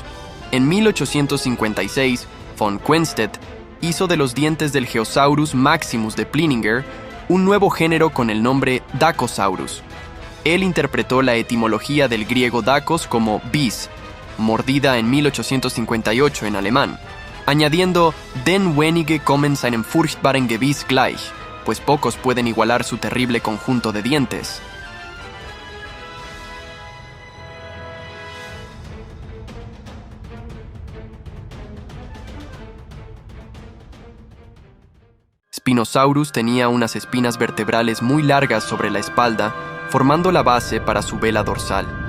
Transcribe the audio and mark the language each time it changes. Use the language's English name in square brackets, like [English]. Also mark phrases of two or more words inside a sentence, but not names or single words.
[Spanish] En 1856, von Quenstedt hizo de los dientes del Geosaurus maximus de Plieninger un nuevo género con el nombre Dacosaurus. Él interpretó la etimología del griego Dakos como bis, mordida en 1858 en alemán, añadiendo [German] "Den wenige kommen seinem furchtbaren Gebiss gleich", [Spanish] pues pocos pueden igualar su terrible conjunto de dientes. Spinosaurus tenía unas espinas vertebrales muy largas sobre la espalda, formando la base para su vela dorsal.